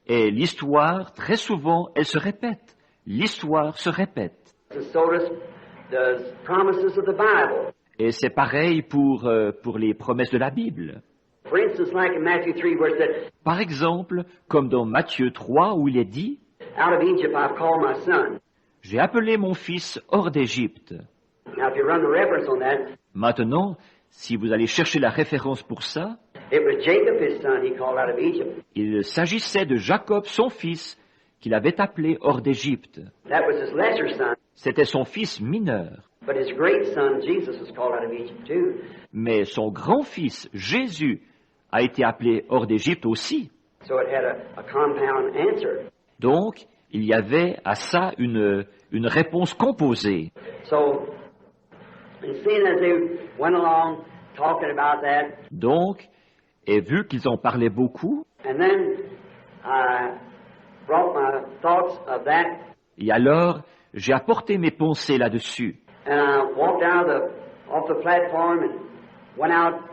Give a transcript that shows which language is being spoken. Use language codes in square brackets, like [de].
[fr] Et l'histoire, très souvent, elle se répète. L'histoire se répète. [en] And so does promises of the Bible. [fr] Et c'est pareil pour les promesses de la Bible. [en] For instance, like in Matthew 3, where it said, [fr] Par exemple, comme dans Matthieu 3, où il est dit, [en] out of Egypt I've called my son. [fr] « J'ai appelé mon fils hors d'Égypte. [en] Now, if you run the reference on that, » [fr] Maintenant, si vous allez chercher la référence pour ça, [en] it was Jacob, his son, he called out of Egypt. [fr] il s'agissait de Jacob, son fils, qu'il avait appelé hors d'Égypte. [en] That was his lesser son. [fr] C'était son fils mineur. [en] But his great son, Jesus, was called out of Egypt too. [fr] Mais son grand-fils, Jésus, a été appelé hors d'Égypte aussi. [en] So it had a compound answer. [fr] Donc, il y avait à ça une réponse composée. [en] So, and seeing as they went along talking about that, [fr] Donc, et vu qu'ils en parlaient beaucoup, [en] and then I brought my thoughts of that, [fr] et alors j'ai apporté mes pensées là-dessus. [en] and I walked out off the platform and went out.